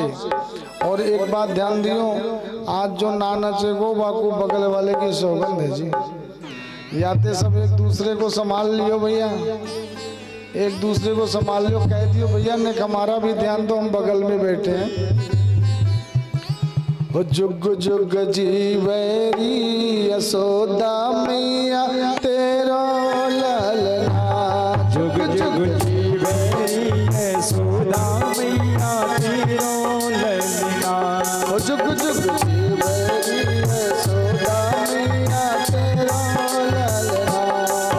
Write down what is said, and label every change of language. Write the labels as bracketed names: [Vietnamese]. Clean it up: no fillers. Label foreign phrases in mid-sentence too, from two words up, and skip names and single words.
[Braj] और एक बात ध्यान दियो, आज जो ना नचे गो बाकू बगल वाले की सौगंध है जी। याते सब एक दूसरे को संभाल लियो भैया, एक दूसरे को संभाल लियो, कह दियो भैया ने हमारा भी ध्यान दो, हम बगल में बैठे हैं। वो जुग जुग जीवेरी यशोदा मैया तेरो ललना, जुग जुग जीवेरी यशोदा मैया तेरो ललना। वो जुग जुग जीवेरी यशोदा मैया तेरो ललना,